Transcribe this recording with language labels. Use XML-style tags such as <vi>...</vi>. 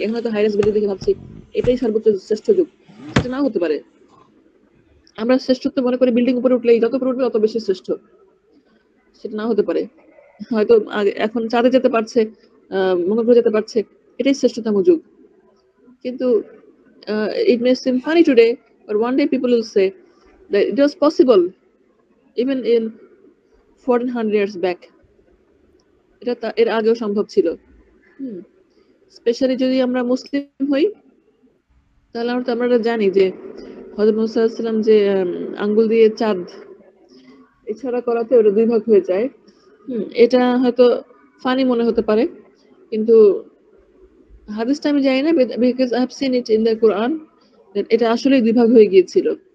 <bn>এখন হয়তো হাইরাস বিল্ডিং দেখে ভাবছি এটাই সর্বোচ্চ শ্রেষ্ঠ যুগ, সেটা নাও হতে পারে। আমরা শ্রেষ্ঠত্ব মনে করি বিল্ডিং উপরে উঠলেই, যত উপরে উঠবে তত বেশি শ্রেষ্ঠ, সেটা না হতে পারে। হয়তো এখন চাঁদে যেতে পারছে, মঙ্গল গ্রহে যেতে পারছে, এটাই শ্রেষ্ঠতম যুগ। কিন্তু</bn> <en>it may seem funny today, but one day people will say that it was possible even in 1400 years back.</en> <bn>এটা এর আগেও সম্ভব ছিল। স্পেশালি যদি আমরা মুসলিম হই তাহলে আমরা জানি যে হযরত মুসা আলাইহিস সালাম যে আঙ্গুল দিয়ে চাঁদ ইশারা করাতে ওটা দুই ভাগ হয়ে যায়। এটা হয়তো ফানি মনে হতে পারে, কিন্তু হাদিসটা আমি জানি না,</bn> <en>because I have seen it in the Quran,</en> <bn>এটা আসলেই দুই ভাগ হয়ে গিয়েছিল।</bn>